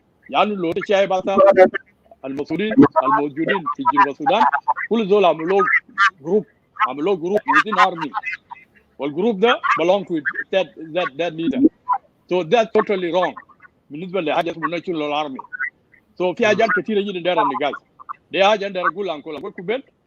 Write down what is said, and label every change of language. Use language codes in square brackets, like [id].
[ar] يعني لو انت شايف اصلا المسؤولين الموجودين في جنوب السودان كل دول عملوا جروب [en] within army، [ar] والجروب ده [en] belong to that leader. So that's totally wrong [ar] بالنسبه لحاجه اسمه [en] national army. [ar] So في حاجات كثيره جدا داير النقاش دي حاجه انا اقول لكم كوبل.